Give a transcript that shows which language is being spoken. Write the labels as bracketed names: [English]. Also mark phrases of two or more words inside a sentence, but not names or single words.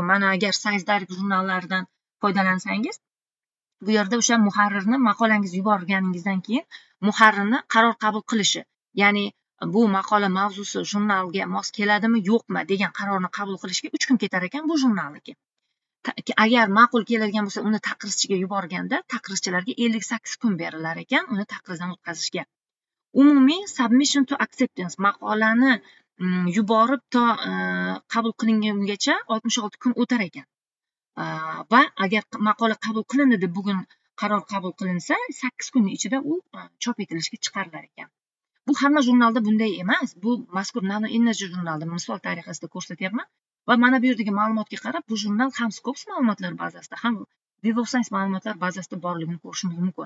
[Uzbek] Mana agar Science Direct jurnallaridan foydalansangiz, bu yerda o'sha muharrirni maqolangizni yuborganingizdan keyin muharrirni qaror qabul qilishi, ya'ni bu maqola mavzusi jurnalga mos keladimi, yo'qmi degan qarorni qabul qilishga 3 kun ketar ekan bu jurnalniki. Agar ma'qul keladigan bo'lsa, uni taqrizchiga yuborganda, taqrizchilarga 58 kun berilar ekan uni taqrizdan o'tkazishga. Umumiy [English] submission to acceptance [Uzbek] maqolani yuborib to qabul qilingungacha 66 kun o'tar ekan. Va agar maqola qabul qilindi deb bugun qaror qabul qilinsa, 8 kunning ichida u chop etilishga chiqarilar ekan. Bu hamma jurnalda bunday emas. Bu mazkur Nano Energy jurnalida misol tariqasida ko'rsatyapman va mana bu yerdagi ma'lumotga qarab, bu jurnal ham Scopus ma'lumotlar bazasida, ham Web of Science ma'lumotlar bazasida borligini ko'rishimiz mumkin.